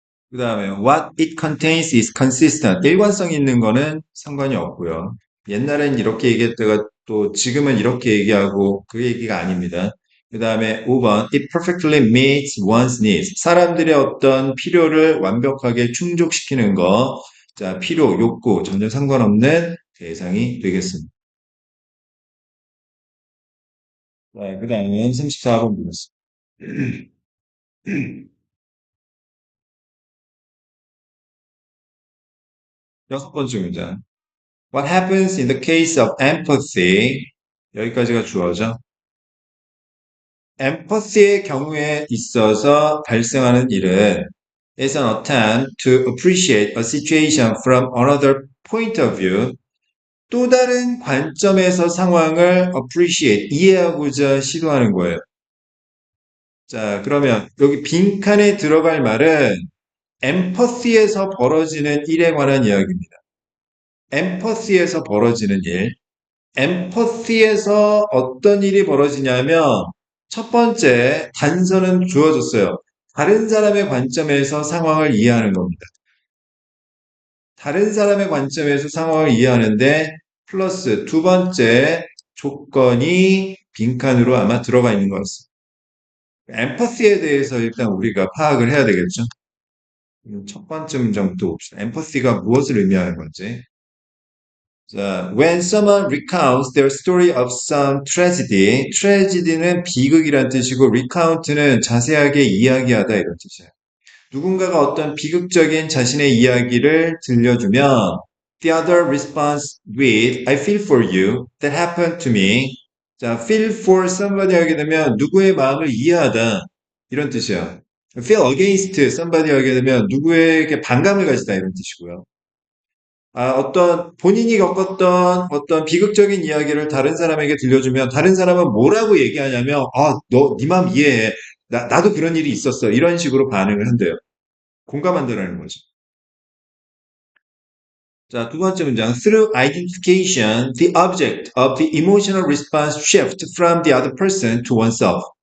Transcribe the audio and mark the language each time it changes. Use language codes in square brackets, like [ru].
[ko] 그 다음에 [en] what it contains is consistent. [ko] 일관성 있는 거는 상관이 없고요. 옛날엔 이렇게 얘기했다가 또 지금은 이렇게 얘기하고 그 얘기가 아닙니다. 그 다음에 5번 [en] it perfectly meets one's needs. [ko] 사람들의 어떤 필요를 완벽하게 충족시키는 거. 자, 필요, 욕구 전혀 상관없는 대상이 되겠습니다. 네, 그 다음에 34번 보겠습니다. 여섯 번째 문장. [en] What happens in the case of empathy? [ko] 여기까지가 주어죠. empathy의 경우에 있어서 발생하는 일은 [en] is an attempt to appreciate a situation from another point of view. [ko] 또 다른 관점에서 상황을 appreciate, 이해하고자 시도하는 거예요. 자, 그러면 여기 빈칸에 들어갈 말은 empathy에서 벌어지는 일에 관한 이야기입니다. empathy에서 벌어지는 일. empathy에서 어떤 일이 벌어지냐면 첫 번째 단서는 주어졌어요. 다른 사람의 관점에서 상황을 이해하는 겁니다. 다른 사람의 관점에서 상황을 이해하는데 플러스 두 번째 조건이 빈칸으로 아마 들어가 있는 것 같습니다. 엠퍼시에 대해서 일단 우리가 파악을 해야 되겠죠. 첫 번째 문장부터 봅시다. 엠퍼시가 무엇을 의미하는 건지. [en] 자, when someone recounts their story of some tragedy, [ko] tragedy는 비극이란 뜻이고 recount는 자세하게 이야기하다 이런 뜻이에요. 누군가가 어떤 비극적인 자신의 이야기를 들려주면 [en] the other responds with I feel for you. That happened to me. [ko] 자, [en] feel for somebody [ko] 하게 되면 누구의 마음을 이해하다 이런 뜻이에요. [en] feel against somebody [ko] 하게 되면 누구에게 반감을 가지다 이런 뜻이고요. 어떤 본인이 겪었던 어떤 비극적인 이야기를 다른 사람에게 들려주면 다른 사람은 뭐라고 얘기하냐면 네 마음 이해해. 나도 그런 일이 있었어. 이런 식으로 반응을 한대요. 공감한다라는 거죠. 자, 두 번째 문장. [en] Through identification, the object of the emotional response shift from the other person to oneself.